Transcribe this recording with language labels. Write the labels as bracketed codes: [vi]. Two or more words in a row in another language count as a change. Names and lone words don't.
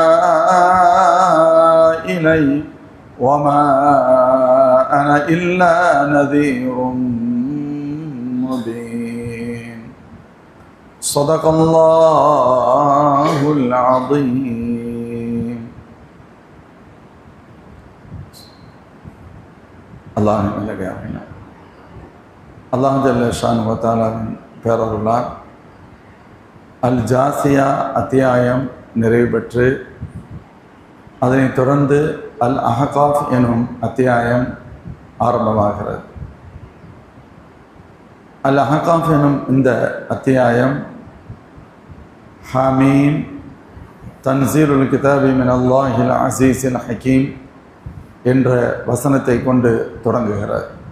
[ar] إلي وما أنا إلا نذير مبين صدق الله العظيم الله جل شانه وتعالى [ta] பேரருளால் அல் ஜாசியா அத்தியாயம் நிறைவு பெற்று அதனைத் தொடர்ந்து அல் அஹகாஃப் எனும் அத்தியாயம் ஆரம்பமாகிறது. அல் அஹகாஃப் எனும் இந்த அத்தியாயம் [ar] حم تنزيل الكتاب من الله العزيز الحكيم [ta] என்ற வசனத்தை கொண்டு தொடங்குகிறது.